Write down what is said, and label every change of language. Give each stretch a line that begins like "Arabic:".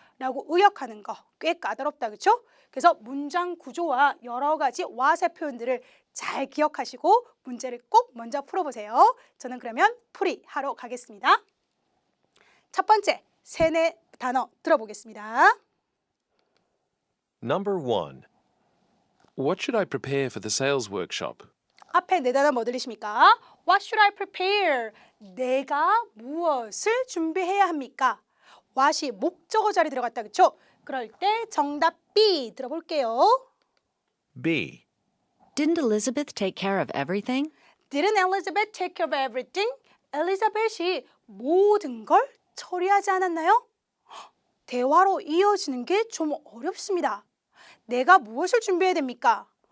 Korean: 라고 의역하는 거 꽤 까다롭다. 그렇죠? 그래서 문장 구조와 여러 가지 what의 표현들을 잘 기억하시고 문제를 꼭 먼저 풀어보세요. 저는 그러면 풀이하러 가겠습니다. 첫 번째, 세네 단어 들어보겠습니다.
English: Number 1. What should I prepare for the sales workshop?
Korean: 앞에 네 단어 뭐 들리십니까?
English: What should I prepare?
Korean: 내가 무엇을 준비해야 합니까? what이 목적어 자리 들어갔다. 그렇죠? 그럴 때 정답 B 들어볼게요.
English: B. Didn't Elizabeth take care of everything? Didn't Elizabeth take care of everything?
Korean: 엘리자벳이 모든 걸 처리하지 않았나요? 대화로 이어지는 게 좀 어렵습니다. 내가 무엇을 준비해야 됩니까?